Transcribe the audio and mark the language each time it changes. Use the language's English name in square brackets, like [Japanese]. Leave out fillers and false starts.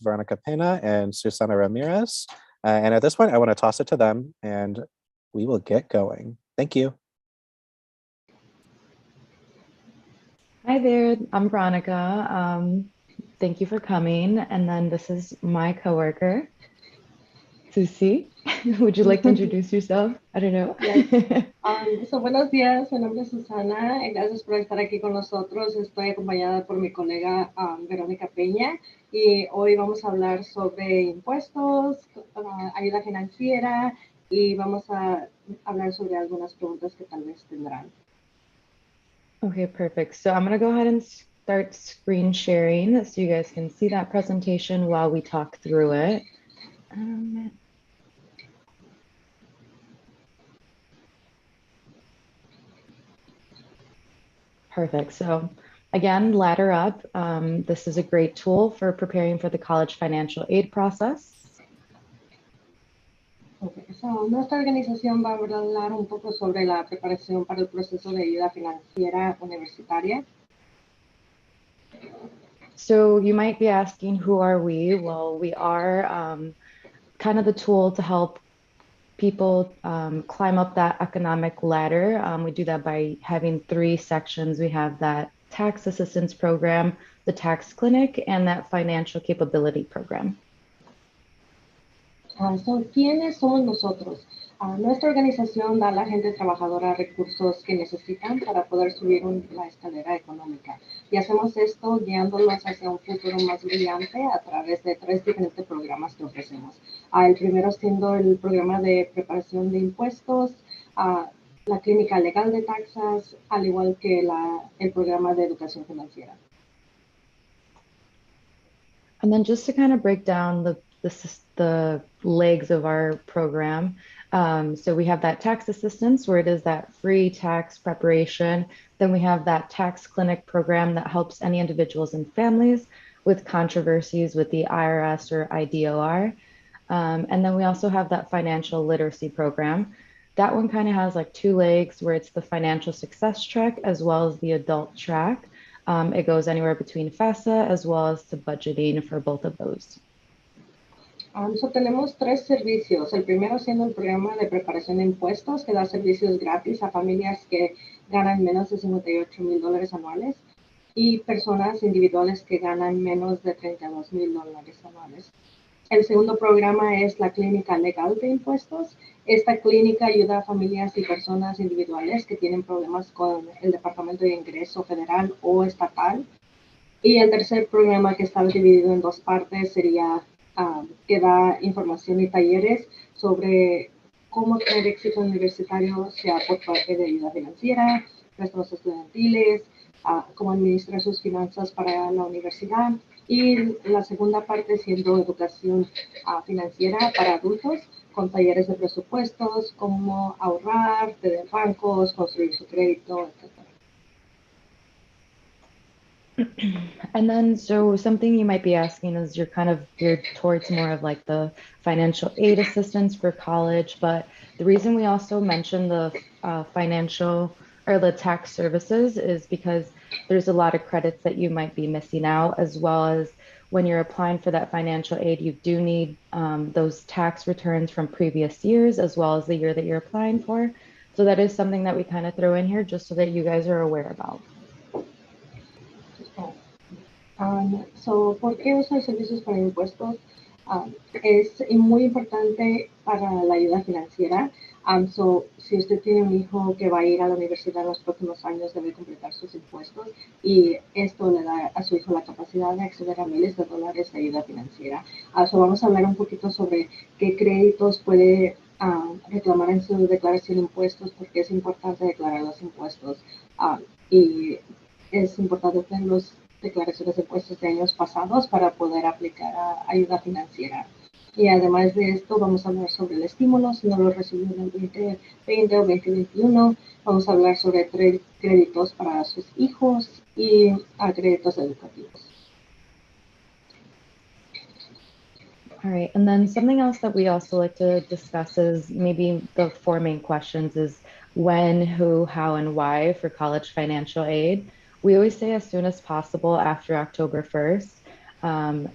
[English] Veronica Pena and Susana Ramirez. And at this point, I want to toss it to them, and we will get going. Thank you. Hi there, I'm Veronica. Thank you for coming. And then this is my coworker, Susi. Would you like to introduce yourself? I don't know. Yes. [Spanish] Buenos días, mi nombre es Susana. Gracias por estar aquí con nosotros. Estoy acompañada por mi colega Verónica Peña y hoy vamos a hablar sobre impuestos, ayuda financiera y vamos a hablar sobre algunas preguntas que tal vez tendrán. [English] Okay, perfect. So I'm going to go ahead and start screen sharing so you guys can see that presentation while we talk through it. Perfect. So again, Ladder Up. This is a great tool for preparing for the college financial aid process. Okay. [Spanish] So, nuestra organización va a hablar un poco sobre la preparación para el proceso de ayuda financiera universitaria. [English] So you might be asking, who are we? Well, we are kind of the tool to help people climb up that economic ladder. We do that by having 3 sections. We have that tax assistance program, the tax clinic, and that financial capability program. [Spanish] So, ¿quiénes somos nosotros? Nuestra organización da a la gente trabajadora recursos que necesitan para poder subir la escalera económica. Y hacemos esto guiándolos hacia un futuro más brillante a través de 3 diferentes programas que ofrecemos. El primero siendo el programa de preparación de impuestos, la clínica legal de taxas, al igual que el programa de educación financiera. [English] And then just to kind of break down the legs of our program. So we have that tax assistance where it is that free tax preparation. Then we have that tax clinic program that helps any individuals and families with controversies with the IRS or IDOR. And then we also have that financial literacy program. That one kind of has like 2 legs where it's the financial success track as well as the adult track. It goes anywhere between FAFSA as well as to budgeting for both of those. [Spanish] So tenemos 3 servicios. El primero siendo el programa de preparación de impuestos que da servicios gratis a familias que ganan menos de $58,000 anuales y personas individuales que ganan menos de $32,000 anuales. El segundo programa es la clínica legal de impuestos. Esta clínica ayuda a familias y personas individuales que tienen problemas con el Departamento de Ingreso federal o estatal. Y el tercer programa, que está dividido en 2 partes, sería que da información y talleres sobre cómo tener éxito universitario, sea por parte de ayuda financiera, préstamos estudiantiles, cómo administrar sus finanzas para la universidad. Y la segunda parte siendo educación financiera para adultos, con talleres de presupuestos, cómo ahorrar, tener bancos, construir su crédito, etc. [English] And then, so something you might be asking is you're kind of geared towards more of like the financial aid assistance for college, but the reason we also mention the financial or the tax services is because there's a lot of credits that you might be missing out, as well as when you're applying for that financial aid, you do need those tax returns from previous years, as well as the year that you're applying for. So that is something that we kind of throw in here just so that you guys are aware about. [Spanish] ¿Por qué usar servicios para impuestos? Es muy importante para la ayuda financiera. So, si usted tiene un hijo que va a ir a la universidad en los próximos años, debe completar sus impuestos y esto le da a su hijo la capacidad de acceder a miles de dólares de ayuda financiera. So vamos a hablar un poquito sobre qué créditos puede reclamar en su declaración de impuestos, porque es importante declarar los impuestos y es importante tener las declaraciones de impuestos de años pasados para poder aplicar a ayuda financiera. Y además de esto, vamos a hablar sobre el estímulo, si no lo recibió en el 2020 o 2021. Vamos a hablar sobre créditos para sus hijos y créditos educativos. [English] All right, and then something else that we also like to discuss is maybe the four main questions is when, who, how, and why for college financial aid. We always say as soon as possible after October 1st.